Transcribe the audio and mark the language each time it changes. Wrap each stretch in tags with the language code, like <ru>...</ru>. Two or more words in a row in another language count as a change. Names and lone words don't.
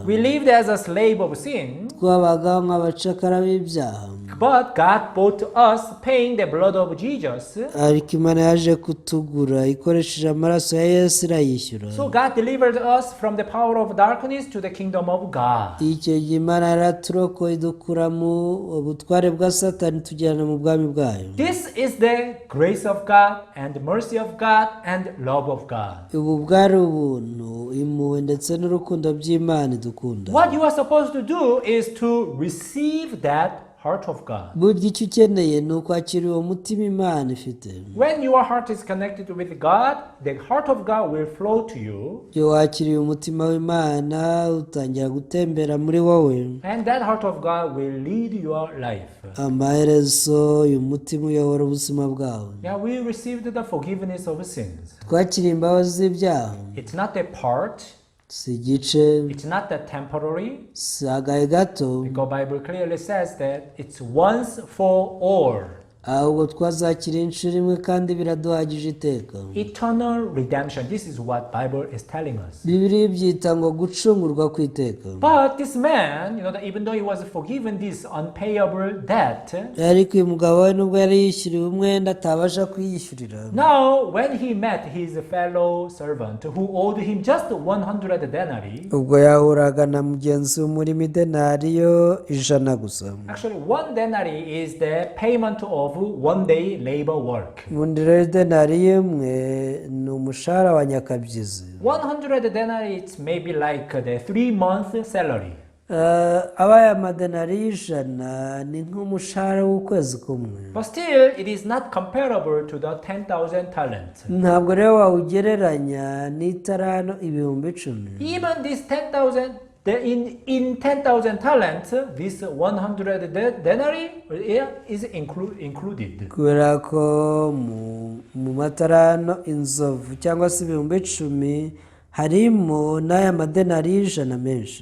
<en>We lived as a slave of sin.</en> <rw>twabagaho nk'abacakara b'ibyaha.</rw> <en>But God bought us, paying the blood of Jesus.</en> <rw>ariko Imana yaje kutugura ikoresheje amaraso ya Yesu irayishyura.</rw> <en>So God delivered us from the power of darkness to the kingdom of God.</en> <rw>icyo gihe Imana yaraturokoye idukura mu butware bwa Satani tujyana mu bwami bwayo.</rw> <en>This is the grace of God and mercy of God and love of God.</en> <rw>ubu bwari ubuntu, impuhwe ndetse n'urukundo by'Imana idukunda.</rw> <en>What you are supposed to do is to receive that heart of God.</en> <rw>burya icyo ukeneye ni ukwakira uwo mutima Imana ifite.</rw> <en>When your heart is connected with God, the heart of God will flow to you.</en> <rw>iyo wakiriye umutima w'Imana utangira gutembera muri wowe.</rw> <en>And that heart of God will lead your life.</en> <rw>amaherezo uyu mutima uyobora ubuzima bwawe.</rw> <en>Yeah, we received the forgiveness of sins.</en> <rw>twakiriye imbabazi z'ibyaha.</rw> <en>It's not a part.</en> <rw>si igice.</rw> <en>It's not that temporary.</en> <rw>si agahe gato.</rw> <en>Because Bible clearly says that it's once for all.</en> <rw>ahubwo twazakira inshuro imwe kandi biraduhagije iteka.</rw> <en>Eternal redemption. This is what Bible is telling us.</en> <rw>Bibiliya byita ngo gucungurwa kw'iteka.</rw> <en>But this man, that even though he was forgiven this unpayable debt,</en> <rw>ariko uyu mugabo we nubwo yari yishyuriwe umwenda atabasha kwiyishyurira.</rw> <en>now when he met his fellow servant who owed him just 100 denarii,</en> <rw>ubwo yahuraga na mugenzi w'umurimo idenariyo 100 gusa.</rw> <en>actually 1 denarii is the payment of 1 day labor work.</en> <rw>ubundi rero idenariyo imwe ni umushahara wa nyakabyizi.</rw> <en>100 denarii, it's maybe like the 3-month salary.</en> <rw>abaye amadenariyo 100 ni nk'umushahara w'ukwezi kumwe.</rw> <en>But still, it is not comparable to the 10,000 talents.</en> <rw>ntabwo rero wawugereranya n'itarano ibihumbi 10.</rw> <en>Even this 10,000, in 10,000 talents, this 100 denarii is included.</en> <rw>kubera ko mu matarano inzovu cyangwa se ibihumbi 10 harimo n'aya madenariyo 100 menshi.</rw>